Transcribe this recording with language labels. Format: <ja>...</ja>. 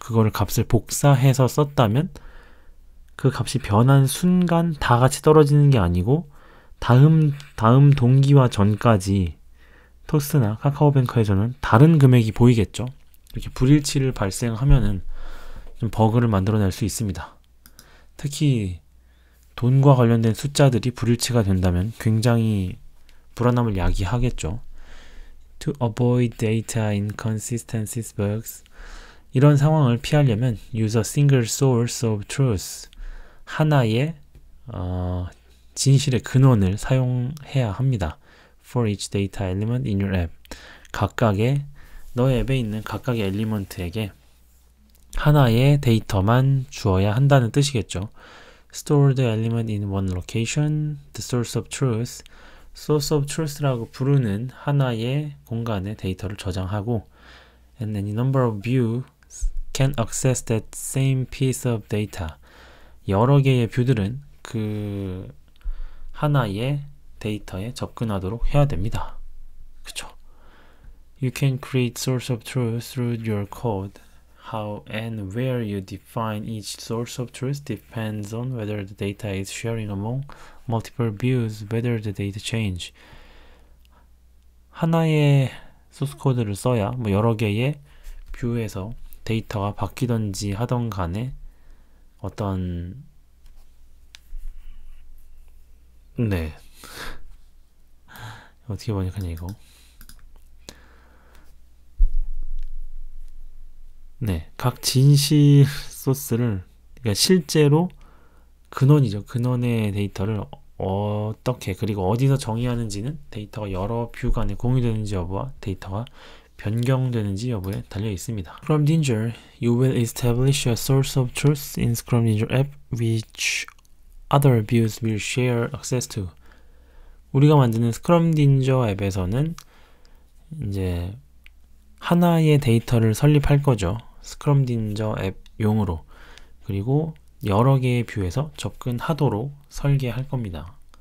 <ko>그거를 값을 복사해서 썼다면 그 값이 변한 순간 다 같이 떨어지는 게 아니고 다음 동기와 전까지 토스나 카카오뱅크에서는 다른 금액이 보이겠죠. 이렇게 불일치를 발생하면은 좀 버그를 만들어낼 수 있습니다. 특히 돈과 관련된 숫자들이 불일치가 된다면 굉장히 불안함을 야기하겠죠.</ko> <en>To avoid data inconsistencies bugs.</en> <ko>이런 상황을 피하려면</ko> <en>use a single source of truth.</en> <ko>하나의 진실의 근원을 사용해야 합니다.</ko> <en>For each data element in your app.</en> <ko>너의 앱에 있는 각각의 엘리먼트에게 하나의 데이터만 주어야 한다는 뜻이겠죠.</ko> <en>Store the element in one location, the source of truth. Source of truth라고</en> <ko>부르는 하나의 공간에 데이터를 저장하고</ko> <en>and any number of views can access that same piece of data.</en> <ko>여러 개의 뷰들은 그 하나의 데이터에 접근하도록 해야 됩니다. 그쵸?</ko> <en>You can create source of truth through your code. How and where you define each source of truth depends on whether the data is sharing among multiple views, whether the data change.</en> <ko>하나의 소스 코드를 써야 여러 개의 뷰에서 데이터가 바뀌던지 하던 간에 어떤 어떻게 번역하냐 이거. 각 진실 소스를, 그러니까 실제로 근원이죠. 근원의 데이터를 어떻게 그리고 어디서 정의하는지는 데이터가 여러 뷰 간에 공유되는지 여부와 데이터가 변경되는지 여부에 달려 있습니다.</ko> <en>Scrumdinger, you will establish a source of truth in Scrumdinger app which other views will share access to.</en> <ko>우리가 만드는 스크럼딘저 앱에서는 이제 하나의 데이터를 설립할 거죠. 스크럼딘저 앱 용으로. 그리고 여러 개의 뷰에서 접근하도록 설계할 겁니다.</ko>